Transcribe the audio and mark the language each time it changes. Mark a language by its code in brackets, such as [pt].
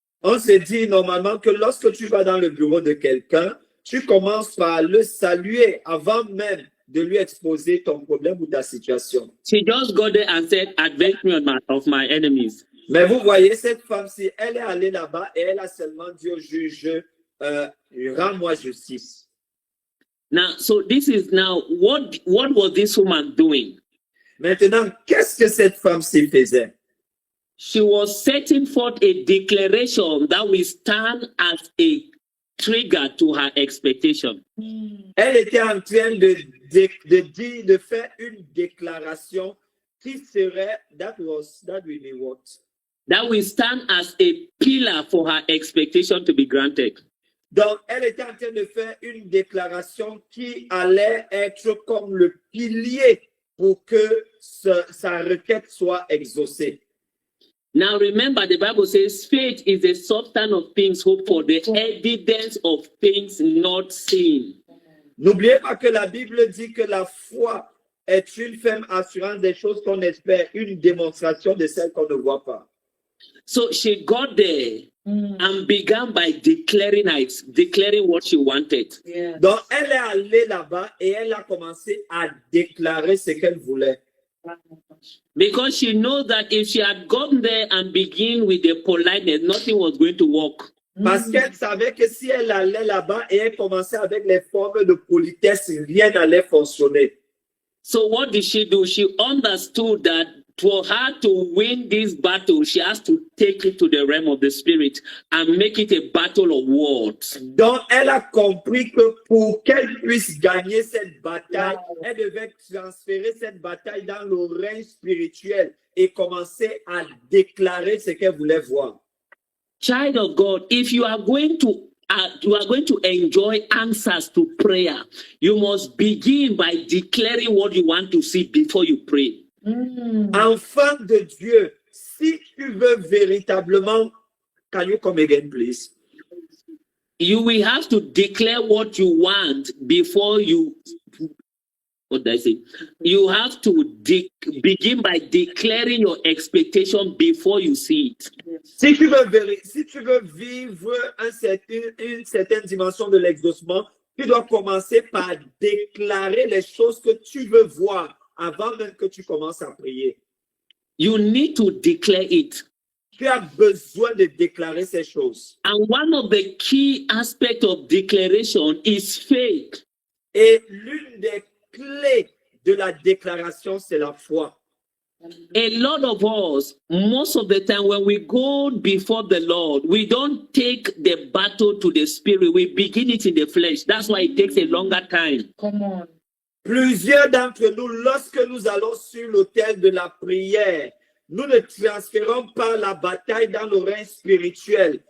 [fr] On se dit normalement que lorsque tu vas dans le bureau de quelqu'un, tu commences par le saluer avant même de lui exposer ton problème ou ta situation. [en] She just got there and said, "Avenge me of my enemies." [fr] Mais vous voyez, cette femme-ci, elle est allée là-bas et elle a seulement dit au juge, rends-moi justice. [en] Now, so this is now, what was this woman doing? [fr] Maintenant, qu'est-ce que cette femme-ci faisait? [en] She was setting forth a declaration that will stand as a trigger to her expectation. [fr] Elle était en train de faire une déclaration qui serait, [en] that will be what? That will stand as a pillar for her expectation to be granted. [fr] Donc, elle était en train de faire une déclaration qui allait être comme le pilier pour que sa requête soit exaucée. [en] Now remember, the Bible says faith is the substance of things hoped for, the evidence of things not seen. [fr] N'oubliez pas que la Bible dit que la foi est une ferme assurance des choses qu'on espère, une démonstration de celles qu'on ne voit pas. [en] So she got there and began by declaring what she wanted. Yes. [fr] Donc, elle est allée là-bas et elle a commencé à déclarer ce qu'elle voulait. [en] Because she knows that if she had gone there and begin with the politeness, nothing was going to work. [fr] Parce qu'elle savait que si elle allait là-bas et elle commençait avec les formes de politesse, rien n'allait fonctionner. [en] So what did she do? She understood that for her to win this battle, she has to take it to the realm of the spirit and make it a battle of words. [fr] Donc, elle a compris que pour qu'elle puisse gagner cette bataille, elle devait transférer cette bataille dans le règne spirituel et commencer à déclarer ce qu'elle voulait voir. [en] Child of God, if you are going to enjoy answers to prayer, you must begin by declaring what you want to see before you pray. [fr] Enfant de Dieu, si tu veux véritablement, [en] can you come again, please? You will have to declare what you want before you. What did I say? You have to begin by declaring your expectation before you see it. [fr] Si tu veux vivre une certaine dimension de l'exaucement, tu dois commencer par déclarer les choses que tu veux voir avant même que tu commences à prier. [en] You need to declare it. [fr] Tu as besoin de déclarer ces choses. [en] And one of the key aspects of declaration is faith. [fr] Et l'une des clés de la déclaration, c'est la foi. [en] A lot of us, most of the time when we go before the Lord, we don't take the battle to the spirit. We begin it in the flesh. That's why it takes a longer time. Come on. [fr] Plusieurs d'entre nous, lorsque nous allons sur l'autel de la prière, nous ne transférons pas la bataille dans le règne spirituel.